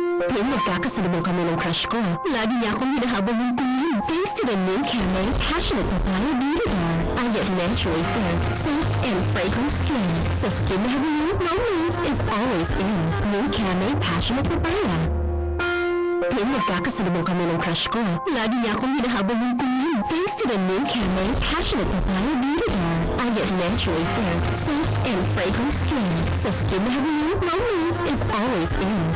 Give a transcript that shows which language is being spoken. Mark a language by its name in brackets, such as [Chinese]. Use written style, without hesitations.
[Filipino] Tuwing magkakasalubong kami ng crush ko, lagi niya akong hinahabol ng tingin. [English] Thanks to the new Camay Passionate Papaya Beauty Bar, I get naturally fair, soft, and fragrant skin. So skin [Filipino] na habulin, [English] romance is always in. New Camay Passionate Papaya. [Filipino] Tuwing magkakasalubong kami ng crush ko, lagi niya akong hinahabol ng tingin. [English] Thanks to the new Camay Passionate Papaya Beauty Bar, I get naturally fair, soft, and fragrant skin. So skin [Filipino] na habulin, [English] romance is always in.